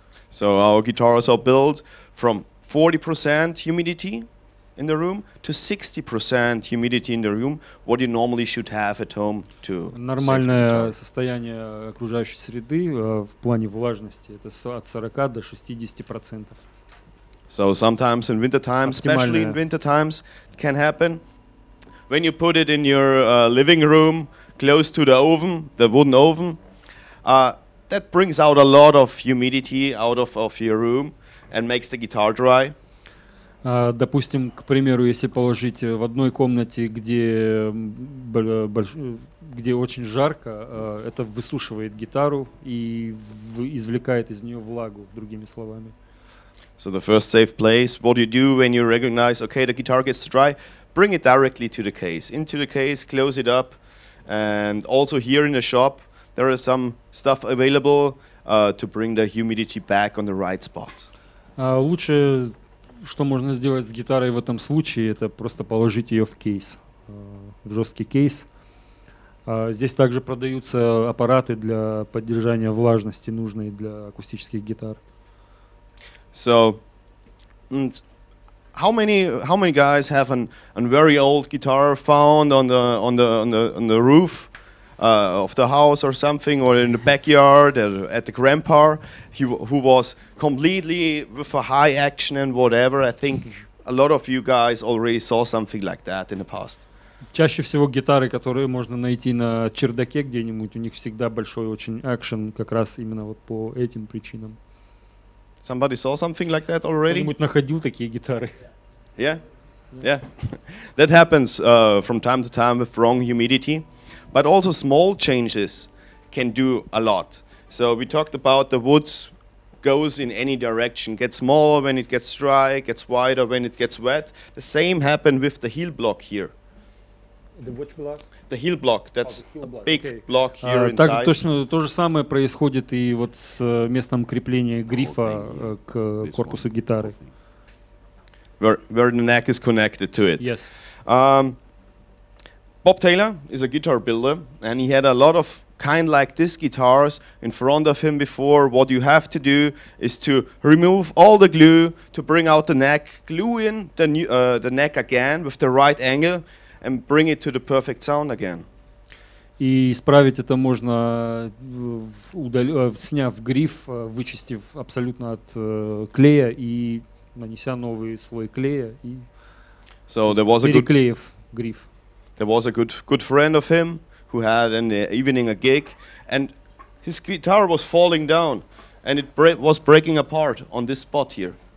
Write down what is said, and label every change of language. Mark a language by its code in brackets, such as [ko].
[en] So our guitars are built from 40% humidity in the room to 60% humidity in the room, what you normally should have at home to [ru] Нормальное состояние окружающей среды в плане влажности это от 40 до 60%. [en] So sometimes in winter times, especially in winter times, it can happen when you put it in your living room close to the oven, the wooden oven. That brings out a lot of humidity out of your room and makes the guitar dry. [ru] Допустим, к примеру, если положить в одной комнате, где очень жарко, это высушивает гитару и извлекает из нее влагу, другими словами. [en] So the first safe place, what you do when you recognize, okay, the guitar gets dry, bring it directly to the case. Into the case, close it up, and also here in the shop, there is some stuff available to bring the humidity back on the right spot. [ru] Лучше, что можно сделать с гитарой в этом случае, это просто положить ее в кейс, в жесткий кейс. Здесь также продаются аппараты для поддержания влажности, нужной для акустических гитар. [en] So, how many guys have a very old guitar found on the roof of the house or something, or in the backyard at the grandpa, who was completely with a high action and whatever? I think a lot of you guys already saw something like that in the past. [ru] Чаще всего гитары, которые можно найти на чердаке где-нибудь, у них всегда большой очень экшен, как раз именно вот по этим причинам. [en] Somebody saw something like that already? [ru] Кто-нибудь находил такие гитары? [en] Yeah? Yeah. That happens from time to time with wrong humidity. But also small changes can do a lot. So we talked about the woods goes in any direction, gets smaller when it gets dry, gets wider when it gets wet. The same happened with the heel block here. The which block? The heel block, that's heel a block, big okay. block here [ru] Так [en] inside. [ru] точно то же самое происходит и вот с местом крепления грифа к корпусу гитары. [en] Where the neck is connected to it. Yes. Bob Taylor is a guitar builder, and he had a lot of kind like this guitars in front of him before. What you have to do is to remove all the glue to bring out the neck, glue in the neck again with the right angle, and bring it to the perfect sound again. [ru] И исправить это можно, сняв гриф, вычистив абсолютно от клея и нанеся новый слой клея и переклеив гриф. [en] There was a good friend of him who had in the evening a gig, and his guitar was falling down, and it was breaking apart on this spot here.